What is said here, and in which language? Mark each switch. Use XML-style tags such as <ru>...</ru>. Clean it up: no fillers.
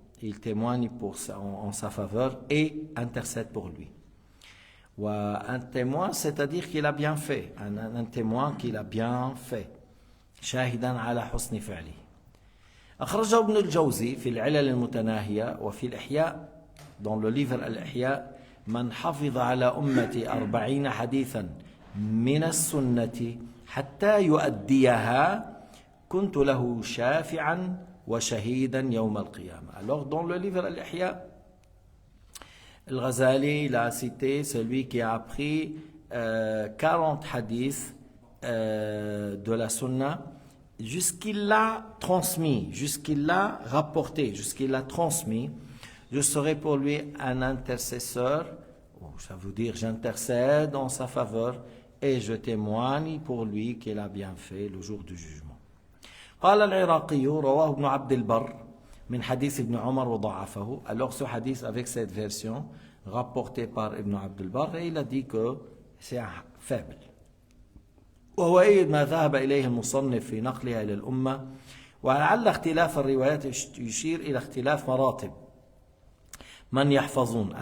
<fr>Il témoigne en sa faveur et intercède pour lui. Un témoin, c'est-à-dire qu'il a bien fait, un témoin qu'il a bien fait.</fr> <ar>شاهدا على حسن فعله. أخرجه ابن الجوزي في العلل المتناهية وفي الإحياء,</ar> <fr>dans le livre</fr> <ar>الإحياء, من حفظ على أمتي 40 حديثا من السنة حتى يؤديها كنت له شافعا وشهيدا يوم القيامة.</ar> <fr>Alors dans le livre الإحياء, Al-Ghazali il a cité celui qui a appris 40 hadiths de la sunna jusqu'il l'a transmis, jusqu'il l'a rapporté, jusqu'il l'a transmis. Je serai pour lui un intercesseur, ça veut dire j'intercède en sa faveur et je témoigne pour lui qu'il a bien fait le jour du jugement.</fr> <ar>قال العراقي رواه ابن عبد البر من حديث ابن عمر وضعفه.</ar> <fr>Alors ce hadith avec cette version rapporté par Ibn Abd al-Barr, et il a dit que c'est faible.</fr> <ar>وهو أيد ما ذهب إليه المصنف في نقلها إلى الأمة, ولعل اختلاف الروايات يشير إلى اختلاف مراتب من يحفظون.</ar>